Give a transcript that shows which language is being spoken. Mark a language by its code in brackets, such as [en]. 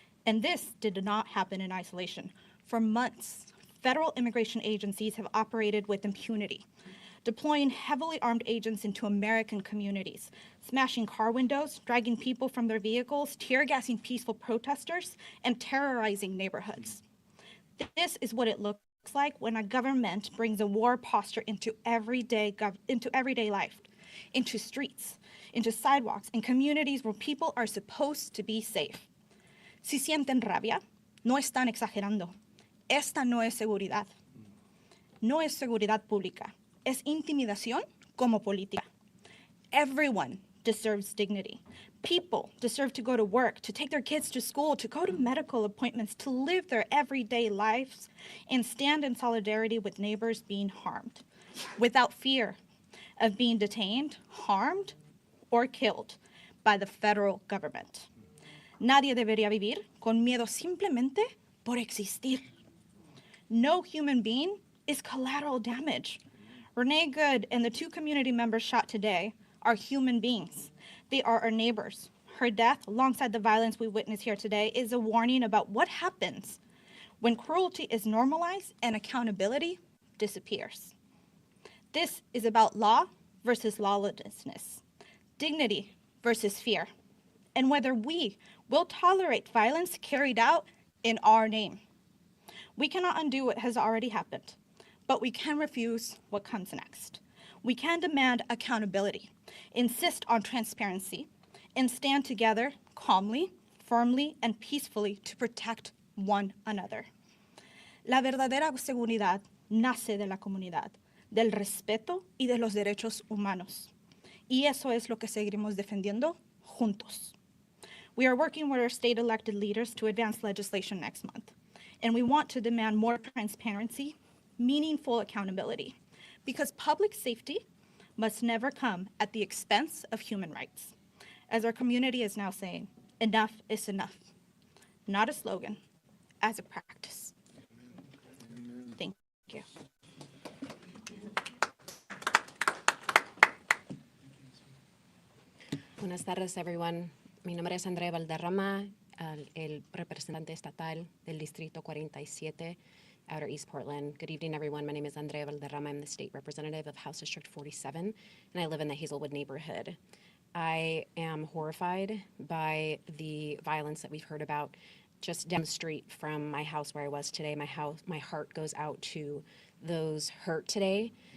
[en] And this did not happen in isolation. For months, federal immigration agencies have operated with impunity, deploying heavily armed agents into American communities, smashing car windows, dragging people from their vehicles, tear gassing peaceful protesters, and terrorizing neighborhoods. This is what it looks like when a government brings a war posture into everyday life, into streets, into sidewalks, and communities where people are supposed to be safe. [es] Si sienten rabia, no están exagerando. Esta no es seguridad. No es seguridad pública. Es intimidación como política. [en] Everyone deserves dignity. People deserve to go to work, to take their kids to school, to go to medical appointments, to live their everyday lives and stand in solidarity with neighbors being harmed, without fear of being detained, harmed, or killed by the federal government. [es] Nadie debería vivir con miedo simplemente por existir. [en] No human being is collateral damage. Renee Good and the 2 community members shot today are human beings. They are our neighbors. Her death, alongside the violence we witness here today, is a warning about what happens when cruelty is normalized and accountability disappears. This is about law versus lawlessness, dignity versus fear, and whether we will tolerate violence carried out in our name. We cannot undo what has already happened, but we can refuse what comes next. We can demand accountability, insist on transparency, and stand together calmly, firmly, and peacefully to protect one another. [es] La verdadera seguridad nace de la comunidad, del respeto y de los derechos humanos. Y eso es lo que seguiremos defendiendo juntos. [en] We are working with our state elected leaders to advance legislation next month, and we want to demand more transparency, meaningful accountability, because public safety must never come at the expense of human rights. As our community is now saying, enough is enough. Not a slogan, as a practice. Thank you. [es] Buenas tardes, [en] everyone. [es] Mi nombre es Andrea Valderrama, el representante estatal del Distrito 47 [en] Outer East Portland. Good evening, everyone. My name is Andrea Valderrama. I'm the state representative of House District 47, and I live in the Hazelwood neighborhood. I am horrified by the violence that we've heard about just down the street from my house where I was today. My heart goes out to those hurt today.